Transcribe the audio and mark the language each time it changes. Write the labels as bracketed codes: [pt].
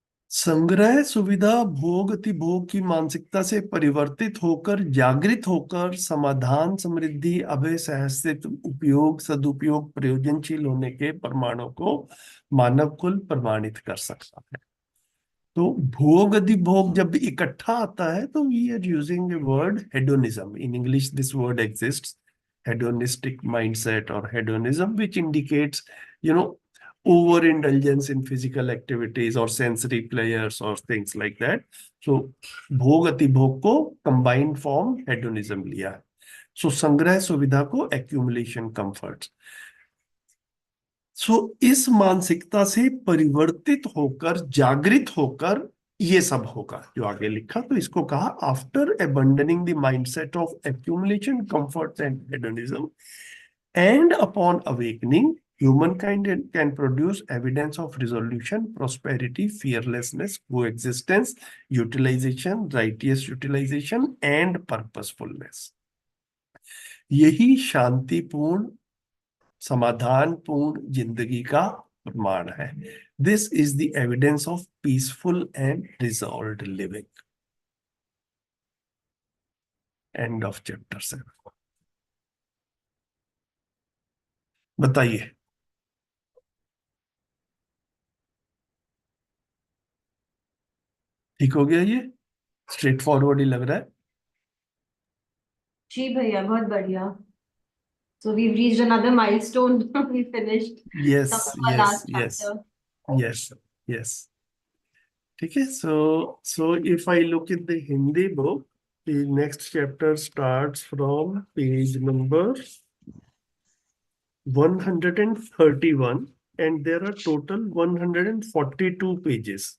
[hi] संग्रह, सुविधा, भोग, अतिभोग की मानसिकता से परिवर्तित होकर, जागृत होकर, समाधान, समृद्धि, अभय, सहस्तित्व, उपयोग, सदुपयोग, प्रयोजनशील होने के प्रमाणों को मानव कुल प्रमाणित कर सकता है। तो भोग, अधिभोग जब इकट्ठा आता है तो [en] We are using the word hedonism. In English this word exists, hedonistic mindset or hedonism, which indicates, overindulgence in physical activities or sensory pleasures or things like that. [hi] So भोग, अतिभोग को [en] combined form hedonism [hi] लिया है। So संग्रह, सुविधा को [en] accumulation, comforts. [hi] सो इस मानसिकता से परिवर्तित होकर, जागृत होकर ये सब होगा जो आगे लिखा। तो इसको कहा, [en] After abandoning the mindset of accumulation, comfort and hedonism, and upon awakening, humankind can produce evidence of resolution, prosperity, fearlessness, coexistence, utilization, righteous utilization and purposefulness. [hi] यही शांतिपूर्ण, समाधानपूर्ण जिंदगी का प्रमाण है। [en] This is the evidence of peaceful and resolved living. End of chapter 7। [hi] बताइए, ठीक हो गया? ये [en] straightforward [hi] ही लग रहा है। जी भैया, बहुत बढ़िया। [en] So we've reached another milestone. We finished Yes, our yes, last yes, chapter. yes, yes. [hi] ठीक है। [en] So if I look at the Hindi book, the next chapter starts from page number 131 and there are total 142 pages.